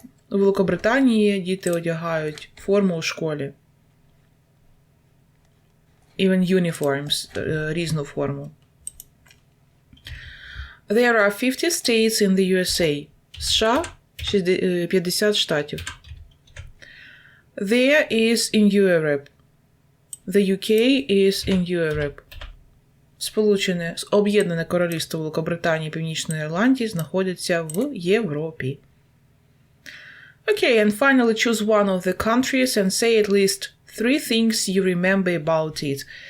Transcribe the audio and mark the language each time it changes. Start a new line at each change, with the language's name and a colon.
Ukrainian: У Великобританії діти одягають форму у школі.
English: Even uniforms,
Ukrainian: різну форму.
English: There are 50 states in the USA.
Ukrainian: США 50 штатів.
English: There is in Europe. The UK is in Europe.
Ukrainian: Об'єднане Королівство Великобританії і Північної Ірландії знаходяться в Європі.
English: Okay, and finally choose one of the countries and say at least 3 things you remember about it.